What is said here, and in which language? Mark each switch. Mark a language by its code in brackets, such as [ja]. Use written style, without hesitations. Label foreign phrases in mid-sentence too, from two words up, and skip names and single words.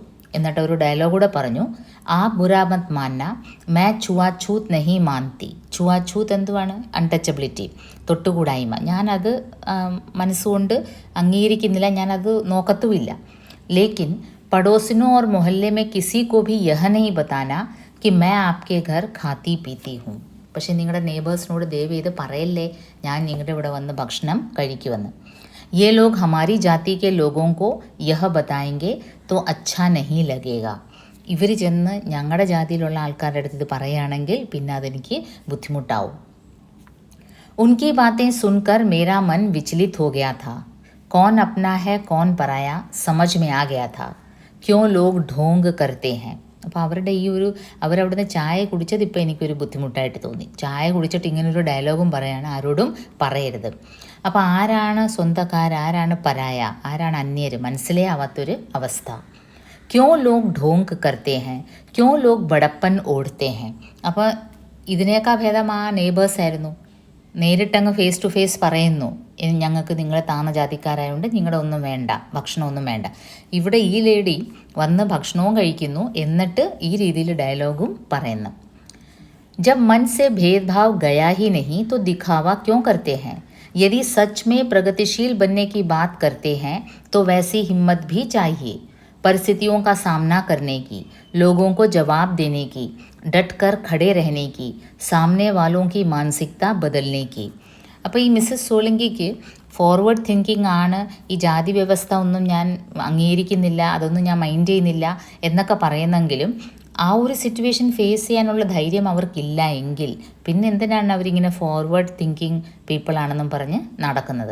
[ml] എന്നിട്ട് ഒരു ഡയലോഗ് കൂടെ പറഞ്ഞു, [hi] आ बुरा मत मानना मैं छुआछूत नहीं मानती. [ml] ചുവാഛൂത്ത് എന്തുവാണ്? അൺടച്ചബിലിറ്റി, തൊട്ടുകൂടായ്മ. ഞാനത് മനസ്സുകൊണ്ട് അംഗീകരിക്കുന്നില്ല, ഞാനത് നോക്കത്തുമില്ല. [hi] लेकिन पड़ोसिनों और मोहल्ले में किसी को भी यह नहीं बताना कि मैं आपके घर खाती पीती हूँ. [ml] പക്ഷേ നിങ്ങളുടെ നെയ്ബേഴ്സിനോട് ദയവ് ചെയ്ത് പറയല്ലേ ഞാൻ നിങ്ങളുടെ ഇവിടെ വന്ന് ഭക്ഷണം കഴിക്കുമെന്ന്. [hi] ये लोग हमारी जाति के लोगों को यह बताएंगे तो अच्छा नहीं लगेगा. [ml] ഇവർ ചെന്ന് ഞങ്ങളുടെ ജാതിയിലുള്ള ആൾക്കാരുടെ അടുത്ത് ഇത് പറയുകയാണെങ്കിൽ പിന്നെ അതെനിക്ക് ബുദ്ധിമുട്ടാവും. [hi] उनकी बातें सुनकर मेरा मन विचलित हो गया था. कौन अपना है कौन पराया समझ में आ गया था. क्यों लोग ढोंग करते हैं. [ml] അപ്പോൾ അവരുടെ അവരവിടുന്ന് ചായ കുടിച്ചത് ഇപ്പോൾ എനിക്കൊരു ബുദ്ധിമുട്ടായിട്ട് തോന്നി. ചായ കുടിച്ചിട്ട് ഇങ്ങനൊരു ഡയലോഗും പറയാണ്, ആരോടും പറയരുത്. അപ്പോൾ ആരാണ് സ്വന്തക്കാർ, ആരാണ് പരായ, ആരാണ് അന്യർ, മനസ്സിലേ ആവാത്തൊരു അവസ്ഥ. [hi] क्यों लोग ढोंग करते हैं, क्यों लोग बड़प्पन ओढ़ते हैं. [ml] അപ്പോൾ ഇതിനേക്കാൾ ഭേദം ആ നെയ്ബേഴ്സ് ആയിരുന്നു. നേരിട്ടങ്ങ് [en] face to face [ml] പറയുന്നു, ഞങ്ങൾക്ക് നിങ്ങളെ താന്ന ജാതിക്കാരായതുകൊണ്ട് നിങ്ങളുടെ ഒന്നും വേണ്ട, ഭക്ഷണമൊന്നും വേണ്ട. ഇവിടെ ഈ ലേഡി വന്ന് ഭക്ഷണവും കഴിക്കുന്നു, എന്നിട്ട് ഈ രീതിയിൽ ഡയലോഗും പറയുന്നു. [hi] जब मन से भेदभाव गया ही नहीं तो दिखावा क्यों करते हैं. यदि सच में प्रगतिशील बनने की बात करते हैं तो वैसी हिम्मत भी चाहिए. परिस्थितियों का सामना करने की, लोगों को जवाब देने की, डटकर खड़े रहने की, सामने वालों की मानसिकता बदलने की. [ml] അപ്പോൾ ഈ മിസ്സസ് സോളങ്കിക്ക് [en] forward thinking [ml] ആണ്. ഈ ജാതി വ്യവസ്ഥ ഒന്നും ഞാൻ അംഗീകരിക്കുന്നില്ല, അതൊന്നും ഞാൻ മൈൻഡ് ചെയ്യുന്നില്ല എന്നൊക്കെ പറയുന്നെങ്കിലും ആ ഒരു [en] situation face [ml] ചെയ്യാനുള്ള ധൈര്യം അവർക്കില്ല എങ്കിൽ പിന്നെ എന്തിനാണ് അവരിങ്ങനെ [en] forward thinking people-ആണെന്നും [ml] പറഞ്ഞ് നടക്കുന്നത്.